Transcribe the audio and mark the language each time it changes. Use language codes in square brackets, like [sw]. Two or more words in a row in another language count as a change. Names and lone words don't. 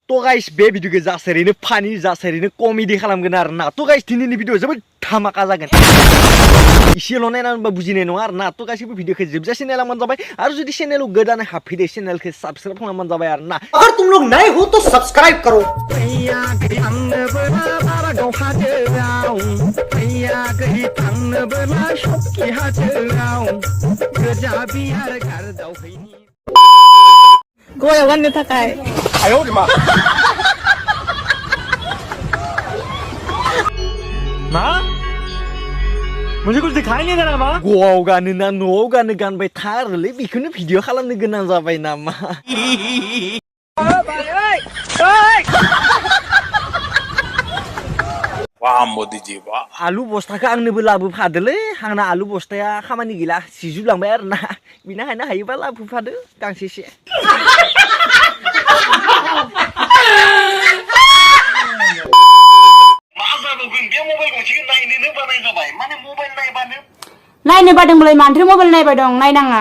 [brx] तो गाइस बे भिडिअखौ जासेरैनो फानि जासेरैनो कमेडि खालामगोन आरो ना तो गाइस दिनैनि भिडिअ जोबोद धामाका जागोन इसेल' नायनानैबा बुजिनाय नङा आरो ना तो गासिबो भिडिअखौ जोबजासे नायलांबानो जाबाय आरो जुदि चेनेलाव गोदानै हाबफैदो चेनेलखौ साबस्क्राइब खालामबानो जाबाय आरो ना [hi] अगर तुम लोग नए हो तो सब्सक्राइब करो [brx] गयाव गाननो थाखाय [hi] मा मुझे कुछ दिखाई नहीं दे रहा माँ [brx] गवाव गानो ना न'आव गानो गानबाय थारोलै बेखौनो भिडिअ खालामनो गोनां जाबाय नामा [hi] वाह मोदी जी वाह [brx] आलु बस्थाखौ आंनोबो लाबोफादोलै आंना आलु बस्थाया खामानि गैला सिजुलांबाय आरो ना बिनिखायनो हायोबा लाबोफादो गांसेसे नायनो बादोंबालाय मानोथो मबाइल नायबाय दं नायनाङा